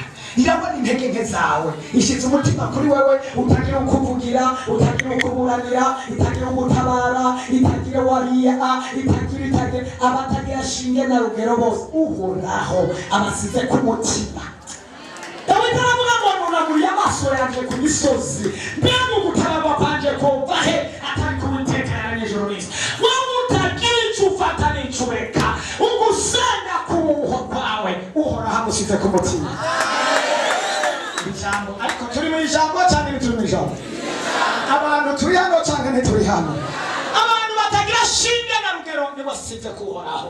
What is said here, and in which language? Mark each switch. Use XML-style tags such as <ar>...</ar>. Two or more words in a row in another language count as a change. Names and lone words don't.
<rn>Irabona intege nke zawe, ishize umutima kuri wewe, utagira ukuvugira, utagira ukuburanira, itagira ugutabara, itagira wariya, itagira abatagira shinge na rugero bose. Uhoraho abasize ku mutima. Dawidi aravuga ngo nunamuriye amaso yanje ku misozi, mbega ugutabagwa kwanje kova he atari ku Uwiteka yaremye ijuru n'isi. Wowe utagira ico ufata n'ico ureka, ugusenga kuho kwawe Uhoraho amusize ku mutima. Ijambo ariko turi mu ijambo cyane bituri mu ijambo. Abantu turi hano cyane ntituri hano. Abantu batagira shinge na rugero nibasize ku Uhoraho.</rn>